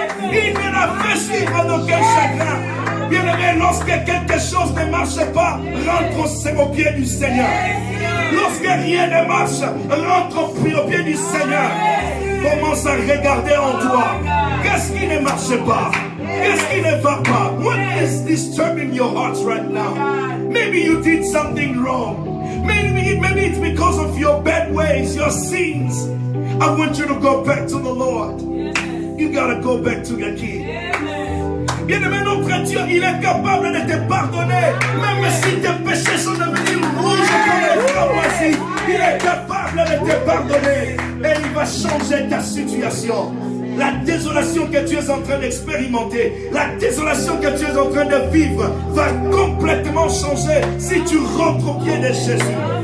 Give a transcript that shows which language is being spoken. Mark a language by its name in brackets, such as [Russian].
[French] Il ne la fait suivre d'aucun chagrin. Bien-aimé, lorsque quelque chose ne marche pas, rentre au pied du Seigneur. Lorsque rien ne marche, rentre au pied du Seigneur. Commence à regarder en toi. Qu'est-ce qui ne marche pas? Qu'est-ce qui ne va pas? [English] What is disturbing your hearts right now? Maybe you did something wrong. Maybe it's because of your bad ways, your sins. I want you to go back to the Lord. You gotta go back to your King. [French] Bien-aimé, notre Dieu, il est capable de te pardonner. Même si tes péchés sont devenus rouges comme les flammes voici, il est capable de te pardonner. Et il va changer ta situation. La désolation que tu es en train d'expérimenter, la désolation que tu es en train de vivre va complètement changer si tu rentres au pied de Jésus.